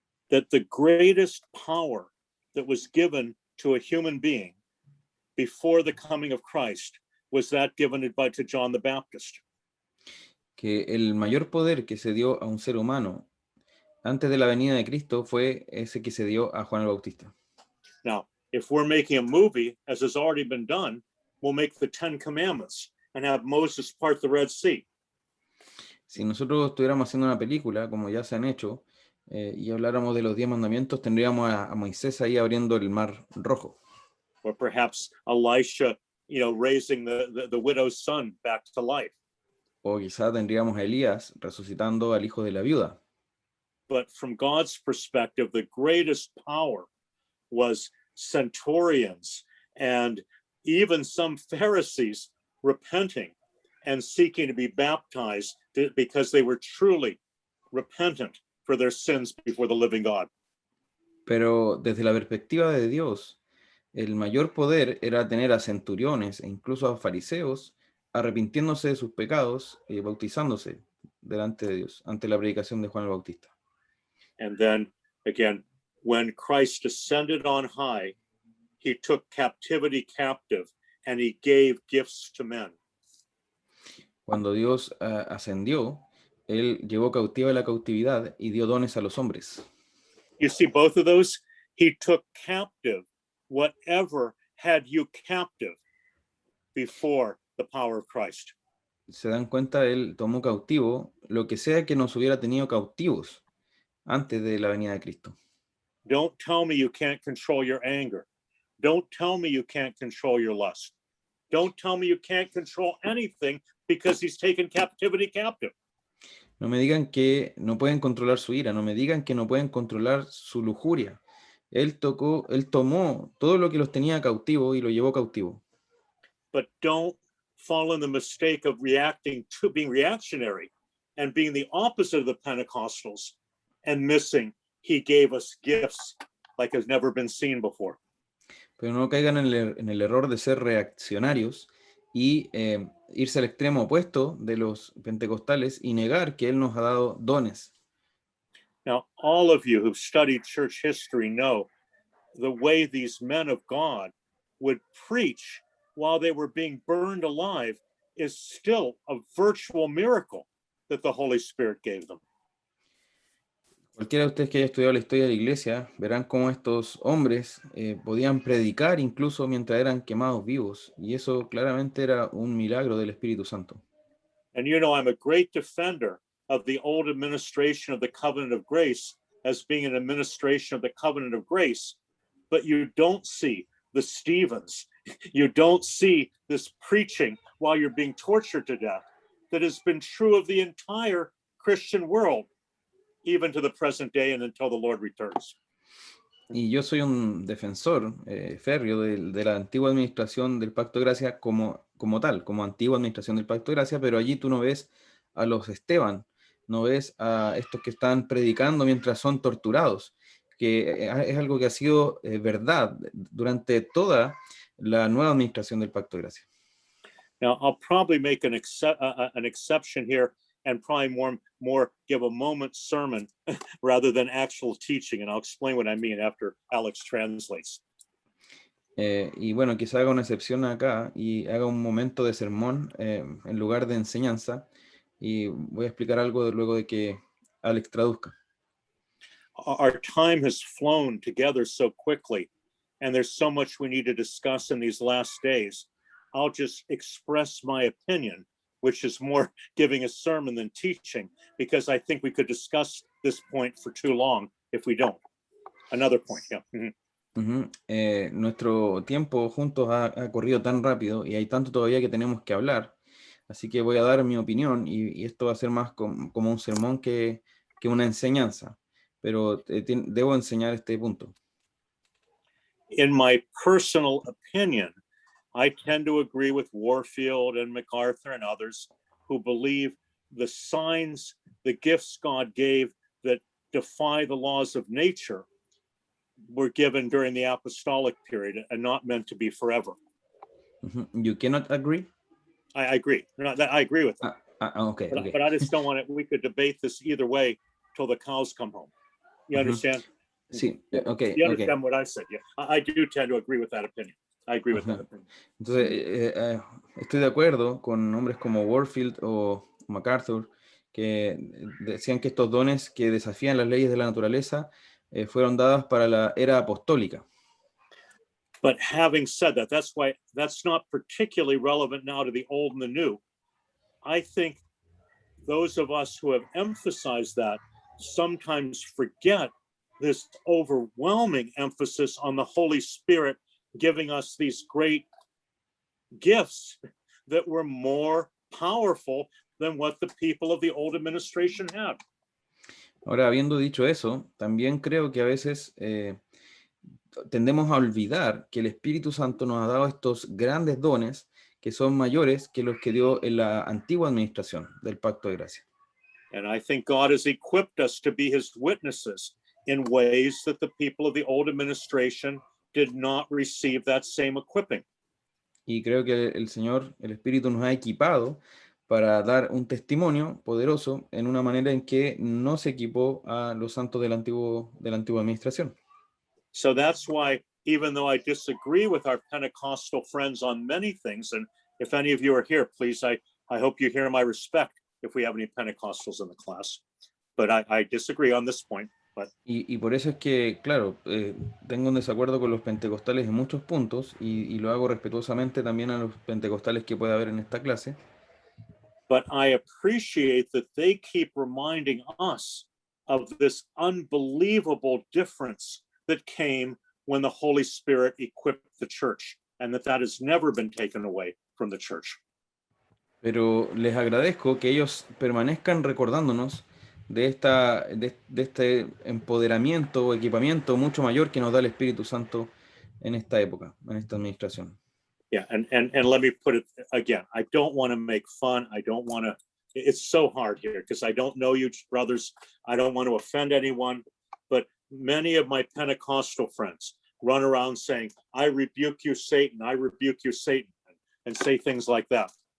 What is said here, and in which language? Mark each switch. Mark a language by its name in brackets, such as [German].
[English] That the greatest power that was given to a human being before the coming of Christ was that given to John the Baptist. [Spanish] Que el mayor poder que se dio a un ser humano antes de la venida de Cristo fue ese que se dio a Juan el Bautista. [English] Now, if we're making a movie, as has already been done, we'll make the 10 Commandments and have Moses part the Red Sea. [Spanish] Si nosotros estuviéramos haciendo una película, como ya se han hecho, y habláramos de los 10 mandamientos, tendríamos a Moisés ahí abriendo el mar rojo. [English] Or perhaps Elisha, raising the widow's son back to life. [Spanish] O quizá tendríamos a Elías resucitando al hijo de la viuda. [English] But from God's perspective, the greatest power was centurions and even some Pharisees repenting and seeking to be baptized because they were truly repentant for their sins before the living God. [Spanish] Pero desde la perspectiva de Dios, el mayor poder era tener a centuriones e incluso a fariseos arrepintiéndose de sus pecados y bautizándose delante de Dios, ante la predicación de Juan el Bautista. [English] And then again, when Christ ascended on high, he took captivity captive and he gave gifts to men. [Spanish] Cuando Dios ascendió, él llevó cautiva la cautividad y dio dones a los hombres. [English] You see both of those? He took captive whatever had you captive before the power of Christ. [Spanish] Se dan cuenta, él tomó cautivo lo que sea que nos hubiera tenido cautivos antes de la venida de Cristo. [English] Don't tell me you can't control your anger. Don't tell me you can't control your lust. Don't tell me you can't control anything because he's taken captivity captive. [Spanish] No me digan que no pueden controlar su ira, no me digan que no pueden controlar su lujuria. Él tomó todo lo que los tenía cautivo y lo llevó cautivo. [English] But don't fall in the mistake of being reactionary and being the opposite of the Pentecostals and missing he gave us gifts like has never been seen before. [Spanish] Pero no caigan en el error de ser reaccionarios y irse al extremo opuesto de los pentecostales y negar que él nos ha dado dones. [English] Now, all of you who've studied church history know the way these men of God would preach while they were being burned alive is still a virtual miracle that the Holy Spirit gave them. [Spanish] Cualquiera de ustedes que haya estudiado la historia de la iglesia verán cómo estos hombres podían predicar incluso mientras eran quemados vivos, y eso claramente era un milagro del Espíritu Santo. [English] And I'm a great defender of the old administration of the covenant of grace as being an administration of the covenant of grace, but you don't see the Stephens, you don't see this preaching while you're being tortured to death that has been true of the entire Christian world, even to the present day and until the Lord returns. [Spanish] Y yo soy un defensor férreo de la antigua administración del Pacto de Gracia como tal, como antigua administración del Pacto de Gracia, pero allí tú no ves a los Esteban, no ves a estos que están predicando mientras son torturados, que es algo que ha sido verdad durante toda la nueva administración del Pacto de Gracia. [English] Now, I'll probably make an exception here and probably more give a moment sermon rather than actual teaching. And I'll explain what I mean after Alex translates. [Spanish] Y bueno, quizá haga una excepción acá y haga un momento de sermón en lugar de enseñanza. Y voy a explicar algo luego de que Alex traduzca. [English] Our time has flown together so quickly, and there's so much we need to discuss in these last days. I'll just express my opinion, which is more giving a sermon than teaching, because I think we could discuss this point for too long if we don't. Another point, yeah. Mm-hmm. [Spanish] Nuestro tiempo juntos ha corrido tan rápido y hay tanto todavía que tenemos que hablar, así que voy a dar mi opinión y esto va a ser más como un sermón que una enseñanza, pero debo enseñar este punto. [English] In my personal opinion, I tend to agree with Warfield and MacArthur and others who believe the signs, the gifts God gave that defy the laws of nature were given during the apostolic period and not meant to be forever. You cannot agree? I agree. I agree with that. Okay, okay. But I just don't want it. We could debate this either way till the cows come home. You understand? [Spanish] Sí, okay. [English] You understand what I said? Yeah, I do tend to agree with that opinion. I agree with that opinion. [Spanish] Entonces, estoy de acuerdo con hombres como Warfield o MacArthur que decían que estos dones que desafían las leyes de la naturaleza fueron dadas para la era apostólica. [English] But having said that, that's why that's not particularly relevant now to the old and the new. I think those of us who have emphasized that sometimes forget this overwhelming emphasis on the Holy Spirit giving us these great gifts that were more powerful than what the people of the old administration had. [Spanish] Ahora, habiendo dicho eso, también creo que a veces tendemos a olvidar que el Espíritu Santo nos ha dado estos grandes dones que son mayores que los que dio en la antigua administración del Pacto de Gracia. [English] And I think God has equipped us to be his witnesses in ways that the people of the old administration did not receive that same equipping. [Spanish] Y creo que el Señor, el Espíritu, nos ha equipado para dar un testimonio poderoso en una manera en que no se equipó a los santos de la antigua administración. [English] So that's why, even though I disagree with our Pentecostal friends on many things, and if any of you are here, please, I hope you hear my respect if we have any Pentecostals in the class. But I disagree on this point. But... [Spanish] Y por eso es que, claro, tengo un desacuerdo con los pentecostales en muchos puntos y lo hago respetuosamente también a los pentecostales que pueda haber en esta clase. [English] But I appreciate that they keep reminding us of this unbelievable difference that came when the Holy Spirit equipped the church, and that has never been taken away from the church. [Spanish] Pero les agradezco que ellos permanezcan recordándonos de este empoderamiento o equipamiento mucho mayor que nos da el Espíritu Santo en esta época, en esta administración. [English] Yeah, and let me put it again. I don't want to make fun. I don't want to. It's so hard here because I don't know you, brothers. I don't want to offend anyone, but many of my Pentecostal friends run around saying, "I rebuke you, Satan. I rebuke you, Satan," and say things like that.